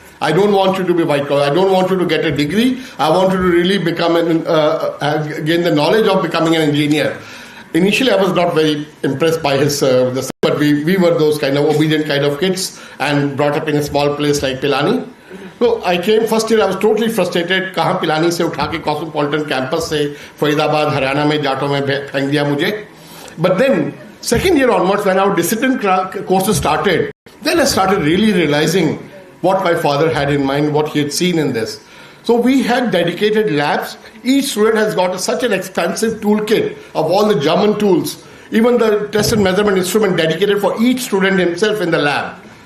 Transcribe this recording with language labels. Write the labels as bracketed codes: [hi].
[en] I don't want you to be white collar. I don't want you to get a degree. I want you to really become gain the knowledge of becoming an engineer. Initially, I was not very impressed by his, but we were those kind of obedient kind of kids and brought up in a small place like Pilani. So I came first year, I was totally frustrated. [hi] कहाँ पिलानी से उठा के cosmopolitan campus से फरीदाबाद हरियाणा में जाटों में फेंक दिया मुझे. [en] But then second year onwards, when our discipline courses started, then I started really realizing what my father had in mind, what he had seen in this. So we had dedicated labs. Each student has got such an expansive toolkit of all the German tools, even the test and measurement instrument dedicated for each student himself in the lab.